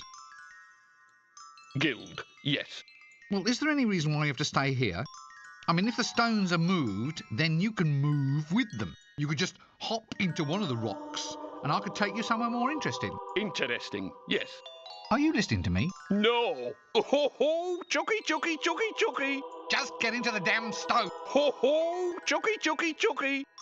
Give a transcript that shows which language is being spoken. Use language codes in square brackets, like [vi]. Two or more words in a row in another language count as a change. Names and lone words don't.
[en] Guild, yes. Well, is there any reason why you have to stay here? I mean, if the stones are moved, then you can move with them. You could just hop into one of the rocks, and I could take you somewhere more interesting. Interesting, yes. Are you listening to me? No. Oh, ho, ho, Chucky, Chucky, Chucky, Chucky. Just get into the damn stone. Ho, ho, Chucky, Chucky, Chucky.